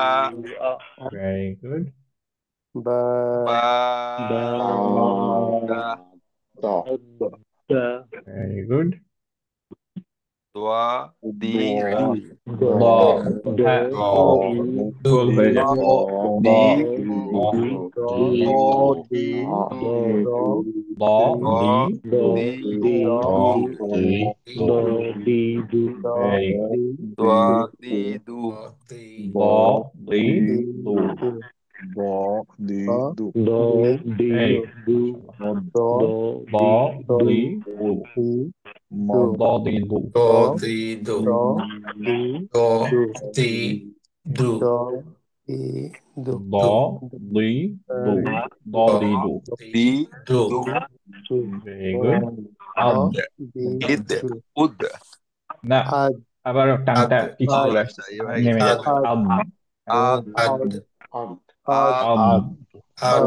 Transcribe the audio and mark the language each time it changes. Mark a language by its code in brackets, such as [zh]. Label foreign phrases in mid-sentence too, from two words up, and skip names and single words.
[en] very good বা দা very good দোয়া দি [bn] দ হ্যাঁ গোল হয়ে যাচ্ছে দি দ দি দি [en] very good দোয়া দি দু দ দি দু very good দ দি দু দ দি দু Do. Di. Do. Do. Di. Do. দ দি দু দ দি দু দি Do. very good আদ ইদ উদ [bn] না আবার টানটা কিছু চলে আসছে নেমে যাচ্ছে আদ আদ Ad. আদ Ad.